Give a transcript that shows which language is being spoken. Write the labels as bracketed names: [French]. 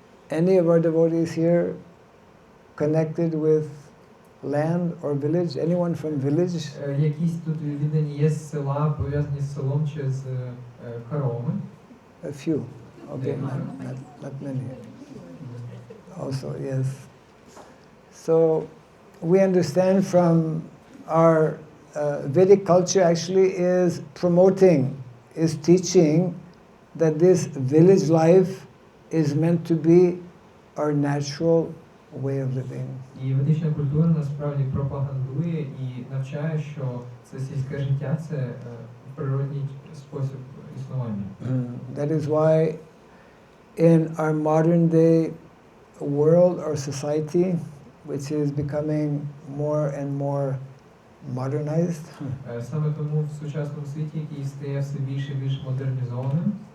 [English] Any of our devotees here connected with land or village? Anyone from village? [Ukrainian] Якісь тут віддані є з села, пов'язані з селом чи з коровами? [English] A few. Okay, not many. Also, yes. So, we understand from our Vedic culture actually is promoting, is teaching that this village life is meant to be our natural way of living. [Ukrainian] І ведична культура насправді пропагандує і навчає, що це сільське життя – це природній спосіб існування. [English] That is why in our modern day world or society, which is becoming more and more modernized, [Ukrainian] Саме тому в сучасному світі, який стає все більше і більш модернізованим,